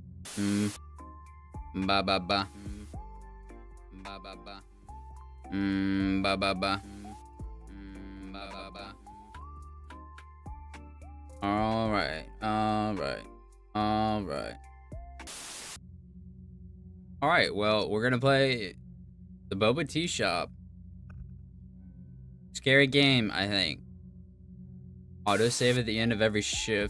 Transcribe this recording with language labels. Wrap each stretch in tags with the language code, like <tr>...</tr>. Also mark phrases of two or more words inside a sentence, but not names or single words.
<en>Mm, ba ba ba. Ba ba ba. Ba ba ba. Ba ba ba. All right. All right. All right. All right. Well, we're gonna play the Boba Teashop. Scary game, I think. Autosave at the end of every shift.</en>